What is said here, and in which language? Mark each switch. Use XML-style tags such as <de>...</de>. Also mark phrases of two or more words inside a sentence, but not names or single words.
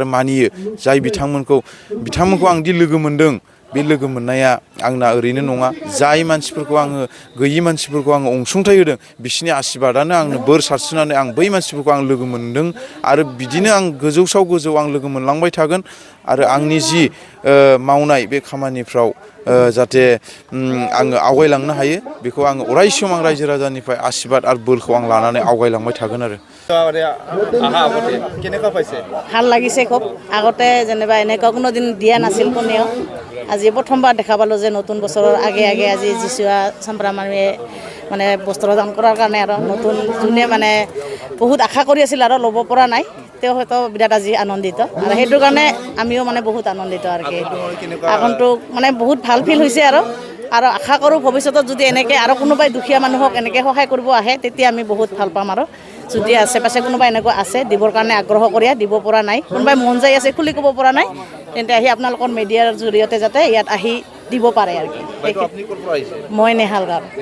<brx>मानियो जाय बिथांमोनखौ आं दि लोगो मोनदों बे लोगो मोननाया आंना ओरैनो नङा जाय मानसिफोरखौ आङो गैयि मानसिफोरखौ आङो अनसुंथाइ होदों बिसोरनि आशीर्बादानो आंनो बोर सारस्रिनानै आं बै मानसिफोरखौ आं लोगो मोनदों आरो बिदिनो आं गोजौ आं लोगो मोनलांबाय थागोन आरो आंनि जि मावनाय बे खामानिफ्राव जाहाथे आङो आवगायलांनो हायो बेखौ आङो अराय सम आं रायजो राजानिफ्राय आशीर्बाद आरो बोरखौ आं लानानै आवगायलांबाय थागोन आरो</brx> <as>ভাল লাগিছে খুব আগতে যেনিবা এনেকুৱা কোনো দিন দিয়া নাছিল কোনেও আজি প্ৰথমবাৰ দেখা পালোঁ যে নতুন বছৰৰ আগে আগে আজি যিচুৱা চাম্প্ৰামাৰীয়ে মানে বস্ত্ৰ দান কৰাৰ কাৰণে আৰু নতুন যোনে মানে বহুত আশা কৰি আছিল আৰু ল'ব পৰা নাই তেওঁ হয়তো বিৰাট আজি আনন্দিত আৰু সেইটো কাৰণে আমিও মানে বহুত আনন্দিত আৰু কি আগন্তুক মানে বহুত ভাল ফিল হৈছে আৰু আশা কৰোঁ ভৱিষ্যতত যদি এনেকৈ আৰু কোনোবাই দুখীয়া মানুহক এনেকৈ সহায় কৰিব আহে তেতিয়া আমি বহুত ভাল পাম আৰু যদি আশে পাশে কোনোবা এনেকুৱা আছে দিবৰ কাৰণে আগ্ৰহ কৰি দিব পৰা নাই কোনোবাই মন যাই আছে খুলি ক'ব পৰা নাই তেন্তে আহি আপোনালোকৰ মিডিয়াৰ জৰিয়তে যাতে ইয়াত আহি দিব পাৰে আৰু কি মই নেহাল গাঁও</as>